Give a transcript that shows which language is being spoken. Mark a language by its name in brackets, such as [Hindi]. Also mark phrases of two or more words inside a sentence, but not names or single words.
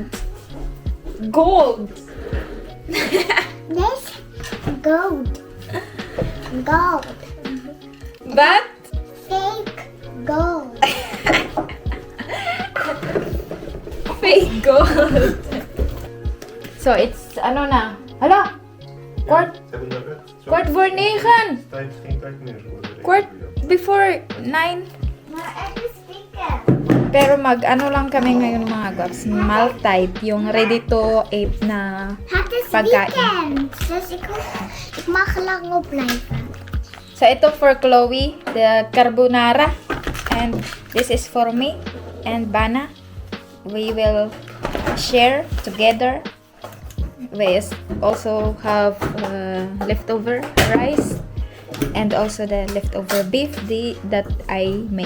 [English] Gold. This gold. Gold. But Fake gold. fake gold. So it's [Filipino] ano na? Hala! [Dutch] Kwart voor 9. Geen tijd meer. Kwart before 9. Maar het is dikke. [Filipino] Pero ano lang kami ngayon mga gwaps. Maltite. Yung [English] ready to eat [Filipino] na [Dutch] Het is [Filipino] pagkain. [Dutch] weekend. Dus ik mag lang opblijven. [English] So ito for Chloe, the carbonara. And this is for me and Bana. We will share together. We also have leftover rice and also the leftover beef that I made.